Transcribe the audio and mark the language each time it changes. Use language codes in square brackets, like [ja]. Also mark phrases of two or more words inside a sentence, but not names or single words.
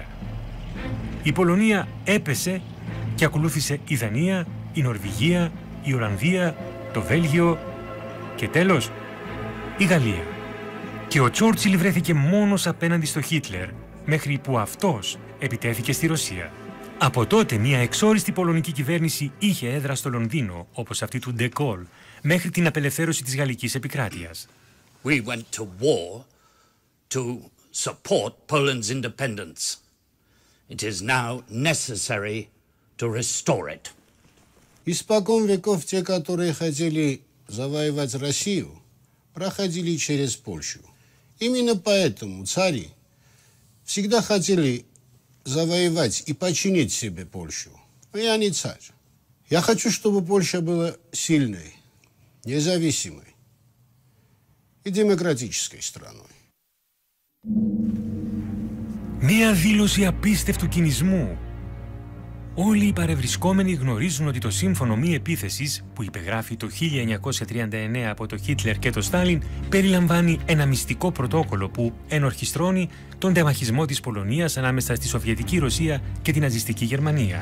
[el] Η Πολωνία έπεσε και ακολούθησε η Δανία, η Νορβηγία, η Ολλανδία, το Βέλγιο και τέλος η Γαλλία. Και ο Τσόρτσιλ βρέθηκε μόνος απέναντι στο Χίτλερ, μέχρι που αυτός επιτέθηκε στη Ρωσία. Από τότε μια εξόριστη πολωνική κυβέρνηση είχε έδρα στο Λονδίνο, όπως αυτή του De Gaulle, μέχρι την απελευθέρωση της γαλλικής επικράτειας. [en] We went to war to support Poland's independence. It is now necessary to restore it. [ru] Испокон веков те, которые хотели завоевать Россию, проходили через Польшу. Именно поэтому цари всегда хотели завоевать и подчинить себе Польшу. Но я не царь. Я хочу, чтобы Польша была сильной, независимой и демократической страной. [el] Μία δήλωση απίστευτου κινησμού. Όλοι οι παρευρισκόμενοι γνωρίζουν ότι το σύμφωνο μη επίθεσης που υπεγράφει το 1939 από το Χίτλερ και το Στάλιν περιλαμβάνει ένα μυστικό πρωτόκολλο που ενορχιστρώνει τον τεμαχισμό της Πολωνίας ανάμεσα στη Σοβιετική Ρωσία και την ναζιστική Γερμανία.